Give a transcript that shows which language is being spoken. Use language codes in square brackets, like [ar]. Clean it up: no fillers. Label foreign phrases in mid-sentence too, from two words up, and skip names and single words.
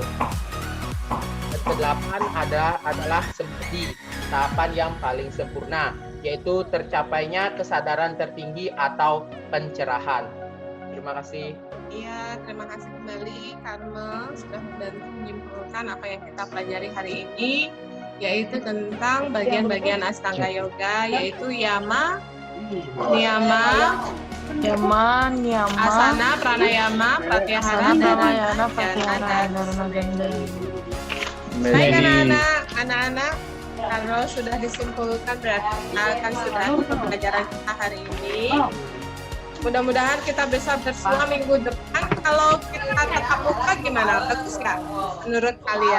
[id] Dan kedelapan adalah samadhi, tahapan yang paling sempurna, yaitu tercapainya kesadaran tertinggi atau pencerahan. Terima kasih. Iya, terima kasih kembali Karmel sudah membantu menyimpulkan apa yang kita pelajari hari ini, yaitu tentang bagian-bagian Astanga Yoga, yaitu yama, niyama, asana, pranayama, pratyahara, Pranayama, dan pratyahara, dharana, ganda. Baik anak-anak, kalau sudah disimpulkan berarti kita akan sudah pembelajaran kita hari ini. Mudah-mudahan kita bisa bersua minggu depan. Kalau kita tetap muka gimana? Bagus nggak menurut kalian?